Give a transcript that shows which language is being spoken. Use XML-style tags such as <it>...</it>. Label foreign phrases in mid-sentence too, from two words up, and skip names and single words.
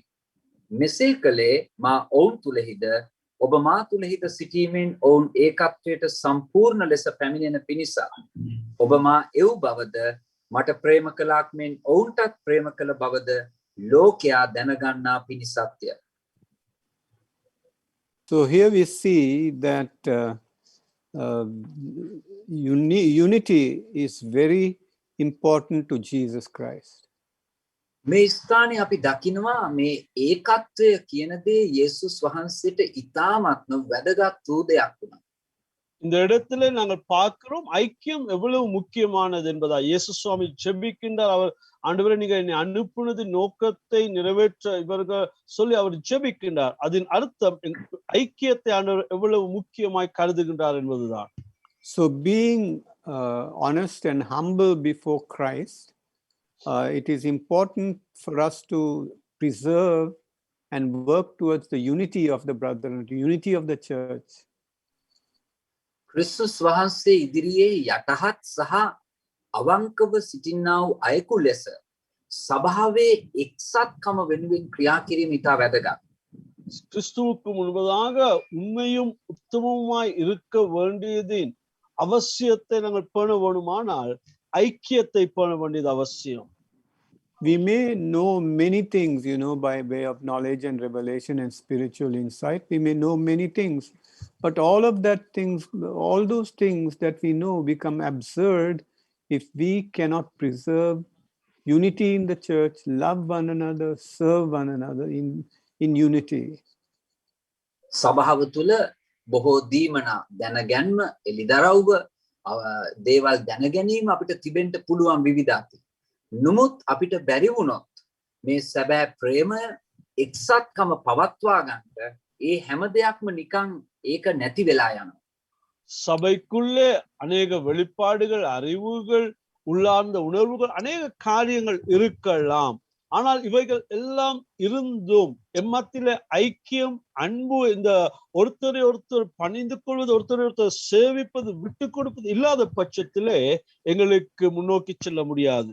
<si>මෙසේ කළේ මා ඔවුන් තුලෙහිද ඔබ මා තුලෙහිද සිටීමෙන් ඔවුන් ඒකත්වයට සම්පූර්ණ ලෙස පැමිණෙන පිණිස ඔබ මා එව් බවද මට ප්‍රේම කළාක් මෙන් ඔවුන්ටත් ප්‍රේම කළ බවද ලෝකයා දැනගන්නා පිණිසත්ය.</si> <en>So here we see that unity is very important to Jesus Christ.</en> <si>මේ ස්ථානයේ අපි දකිනවා මේ ඒකත්වය කියන දේ යේසුස් වහන්සේට ඉතාමත්ම වැදගත් වූ දෙයක් වුණා.</si> <ta>இந்த இடத்துல நாங்கள் பார்க்கிறோம் ஐக்கியம் எவ்வளவு முக்கியமானது என்பதா. இயேசு சுவாமி ஜெபிக்கின்றார். அவர் ஆண்டவரே நீங்க என்னை அனுப்புனது நோக்கத்தை நிறைவேற்ற இவர்கள் சொல்லி அவர் ஜெபிக்கின்றார். அதன் அர்த்தம் ஐக்கியத்தை ஆண்டவர் எவ்வளவு முக்கியமாய் கருதுகின்றார் என்பதுதான்.</ta> <en>So being honest and humble before Christ, it is important for us to preserve and work towards the unity of the brethren, the unity of the church.</en> <si>ක්‍රිස්තුස් වහන්සේ ඉදිරියේ යටහත් සහ අවංකව සිටින්නා වූ අයෙකු ලෙස සභාවේ එක්සත්කම වෙනුවෙන් ක්‍රියා කිරීම ඉතා වැදගත්.</si> <ta>கிறிஸ்துவுக்கு முன்பதாக உண்மையும் உத்தமமாய் இருக்க வேண்டியதின் அவசியத்தை நாங்கள் பேண வேண்டுமானால் ஐக்கியத்தை பேண வேண்டியது அவசியம்.</ta> <en>We may know many things, by way of knowledge and revelation and spiritual insight. We may know many things, but all those things that we know become absurd if we cannot preserve unity in the church, love one another, serve one another in unity.</en> <si>සභාව තුළ බොහෝ දීමනා දැනගැන්ම එළිදරව්ව දේවල් දැනගැනීම අපිට තිබෙන්න පුළුවන් විවිධාති. නමුත් අපිට බැරි වුණොත් මේ සැබෑ ප්‍රේමය එක්සත්කම පවත්වා ගන්නට ඒ හැම දෙයක්ම නිකන් ඒක නැති වෙලා යනවා.</si> <ta>சபைக்குள்ளே அநேக வெளிப்பாடுகள், அறிவுகள், உள்ளார்ந்த உணர்வுகள், அநேக காரியங்கள் இருக்கலாம். ஆனால் இவைகள் எல்லாம் இருந்தும் எம்மத்திலே ஐக்கியம், அன்பு, இந்த ஒருத்தரை ஒருத்தர் பணிந்து கொள்வது, ஒருத்தரை ஒருத்தர் சேவிப்பது, விட்டு கொடுப்பது இல்லாத பட்சத்திலே எங்களுக்கு முன்னோக்கி செல்ல முடியாது.</ta>